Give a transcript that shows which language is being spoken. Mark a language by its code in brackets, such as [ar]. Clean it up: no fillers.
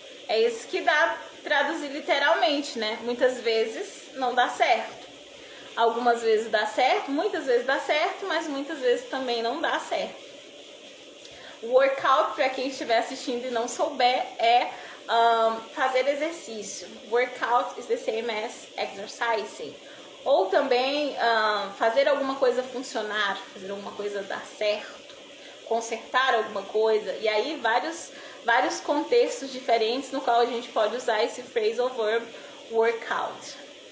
[pt] É isso que dá traduzir literalmente, né? Muitas vezes não dá certo. Algumas vezes dá certo, muitas vezes dá certo, mas muitas vezes também não dá certo. Workout, para quem estiver assistindo e não souber, é fazer exercício. [en] Workout is the same as exercising. [pt] Ou também fazer alguma coisa funcionar, fazer alguma coisa dar certo, consertar alguma coisa. E aí vários contextos diferentes no qual a gente pode usar esse phrasal verb workout.